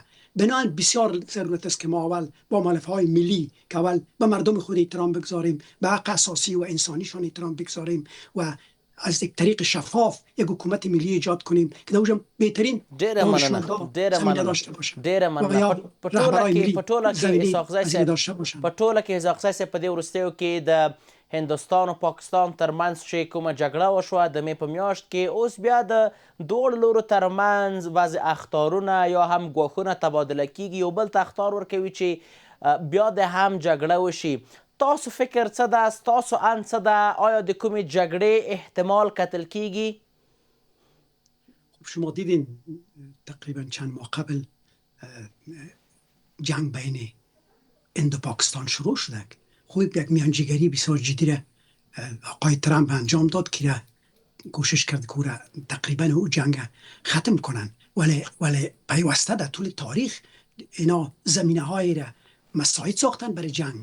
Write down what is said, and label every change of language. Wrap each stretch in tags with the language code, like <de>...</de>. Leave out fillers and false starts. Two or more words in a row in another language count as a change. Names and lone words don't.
<fa>بناهن بسیار ضرورت است که ما اول با ملفه های ملی که اول به مردم خود احترام بگذاریم، به حق اساسی و انسانیشان احترام بگذاریم و از یک طریق شفاف یک حکومت ملی ایجاد کنیم که دوجم بهترین دانشمندان زمینه داشته باشن.</fa> <ps>ډیره مننه. په ټوله کې اسحاق صاحب په دې وروستیو کې د هندوستان او پاکستان ترمنځ چې کومه جګړه وشوه د مې په میاشت کې، اوس بیا د دواړو لورو ترمنځ بعضې اخطارونه یا هم ګواښونه تبادله کیږي، یو بل ته اخطار ورکوي چې بیا د هم جګړه وشي. تاسو فکر څه ده؟ ستاسو اند څه ده؟ آیا د کومې جګړې احتمال کتل کیږي؟</ps> <fa>شما دیدین تقریبا چند ماه قبل جنگ بین هند و پاکستان شروع شده. خوب یک میانجیگری بسیار جدی را آقای ترامپ انجام داد که کوشش کرد که تقریبا او جنگ ختم کنن، ولی پیوسته در طول تاریخ اینا زمینه های را مساعد ساختن برای جنگ.</fa>